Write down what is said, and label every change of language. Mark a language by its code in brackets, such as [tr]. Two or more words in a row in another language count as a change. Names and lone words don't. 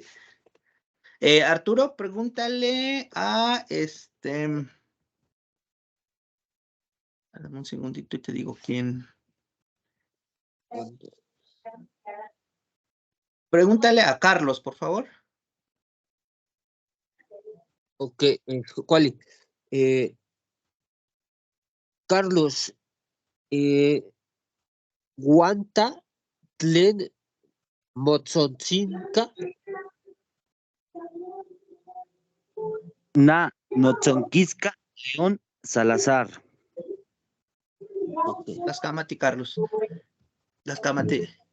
[es] Arturo, pregúntale a dame un segundito y te digo quién. Pregúntale a Carlos, por favor. Ok, ¿cuál? Carlos, [nah] Guanta, Tlen Motzonquisca. Na Notzonquisca León Salazar. Tlascamati, Carlos. Tlascamati.